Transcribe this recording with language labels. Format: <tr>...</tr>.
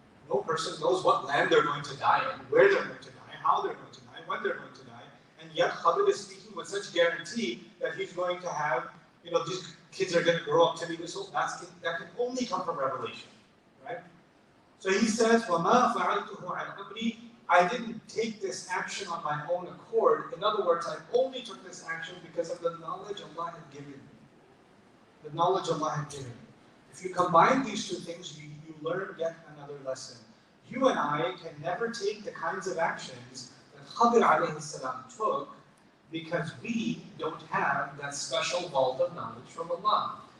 <en>No person knows what land they're going to die in, where they're going to die, how they're going to die, when they're going to die. And yet Khadir is speaking with such guarantee that he's going to have, these kids are going to grow up to be this old. That can only come from revelation, right? So he says,</en> <ar>وَمَا فَعَلْتُهُ عَنْ أَمْرِي.</ar> <en>I didn't take this action on my own accord. In other words, I only took this action because of the knowledge Allah had given me. The knowledge Allah had given me. If you combine these two things, you learn yet another lesson. You and I can never take the kinds of actions that Khadir alayhi salam took because we don't have that special vault of knowledge from Allah.</en>